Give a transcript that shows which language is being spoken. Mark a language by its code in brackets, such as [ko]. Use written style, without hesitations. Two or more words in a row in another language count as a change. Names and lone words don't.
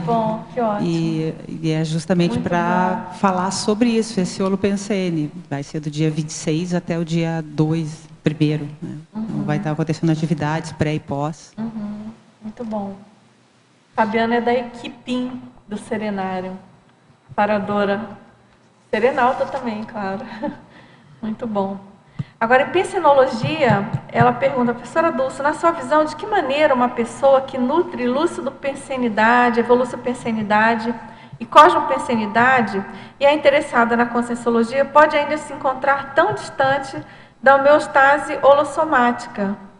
[pt] Que bom, que ótimo. E é justamente para falar sobre isso, esse holopensene. Vai ser do dia 26 até o dia 2, primeiro. Né? Então, vai estar acontecendo atividades pré e pós. Muito bom. Fabiana é da equipim do serenário. Paradora. Serenauta também, claro. Muito bom. Agora, em pensenologia, ela pergunta, professora Dulce, na sua visão, de que maneira uma pessoa que nutre lúcido-pensenidade, evolução-pensenidade e cosmopensenidade e é interessada na conscienciologia pode ainda se encontrar tão distante da homeostase holossomática?